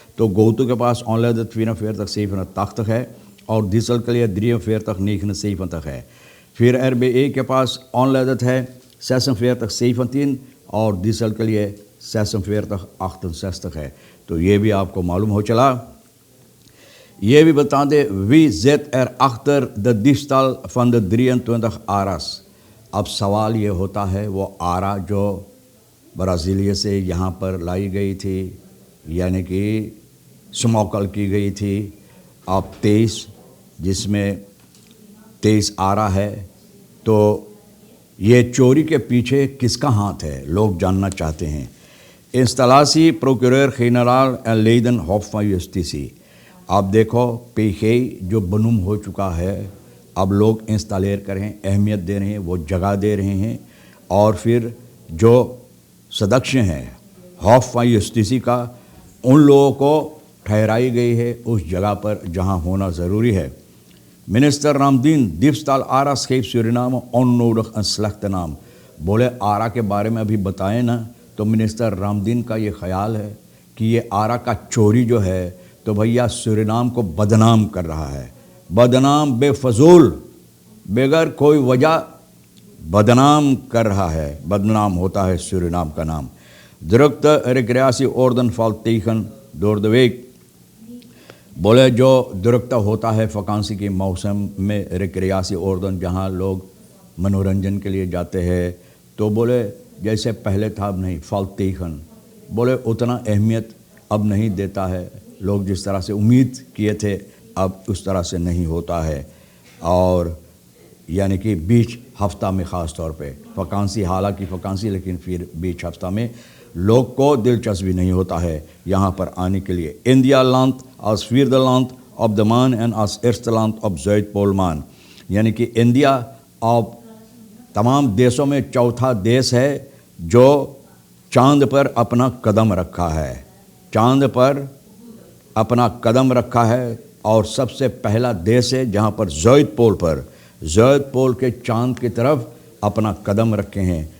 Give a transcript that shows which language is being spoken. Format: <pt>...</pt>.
<hi>तो गोतू के पास ऑनलाइन 44 है और डीजल के लिए 43 है। फिर RBA के पास ऑनलाइन है 46 और डीजल के लिए 46 है। तो ये भी आपको मालूम हो चला। ये भी बता दें,</hi> <nl>wie zit achter de diefstal van de 23 ARA's।</nl> <hi>अब सवाल ये होता है, वो आरा जो ब्राज़ीलिया से यहाँ पर लाई गई थी, यानी कि स्मोकल की गई थी, अब 23, जिसमें 23 आरा है। तो ये चोरी के पीछे किसका हाथ है, लोग जानना चाहते हैं।</hi> <nl>इंस्टॉलासी प्रोक्यूरर जनरल एंड लेडन हॉफ justitie।</nl> <hi>आप देखो, PG जो बनूम हो चुका है, अब लोग इंस्टॉलेर करें, अहमियत दे रहे हैं, वो जगह दे रहे हैं। और फिर जो सदस्य हैं हॉफ justitie का, उन लोगों को ठहराई गई है उस जगह पर जहां होना ज़रूरी है।</hi> <nl>मिनिस्टर रामदीन diefstal ARA's geeft Suriname onnodig een slechte नाम।</nl> <hi>बोले आरा के बारे में अभी बताएं ना, तो मिनिस्टर रामदीन का ये ख्याल है कि ये आरा का चोरी जो है तो भैया सूरीनाम को बदनाम कर रहा है। बदनाम, बेफजूल, बगैर कोई वजह बदनाम कर रहा है। बदनाम होता है सूरीनाम का नाम।</hi> <nl>Drukte recreatieorden valt tegen door de week।</nl> <hi>बोले जो दुरुकता होता है वकांसी के मौसम में, रिक्रियासी ऑर्डन जहाँ लोग मनोरंजन के लिए जाते हैं, तो बोले जैसे पहले था अब नहीं। फाल्तीखन बोले उतना अहमियत अब नहीं देता है, लोग जिस तरह से उम्मीद किए थे अब उस तरह से नहीं होता है। और यानी कि बीच हफ्ता में ख़ास तौर पे वकांसी, हालांकि वकांसी, लेकिन फिर बीच हफ्ता में लोग को दिलचस्पी नहीं होता है यहाँ पर आने के लिए।</hi> <nl>इंडिया land als vierde land op de maan en als eerste land op Zuidpoolmaan।</nl> <hi>यानी कि इंडिया अब तमाम देशों में चौथा देश है जो चांद पर अपना कदम रखा है। चांद पर अपना कदम रखा है और सबसे पहला देश है जहाँ पर ज़ुइडपोल के चांद की तरफ अपना कदम रखे हैं।</hi>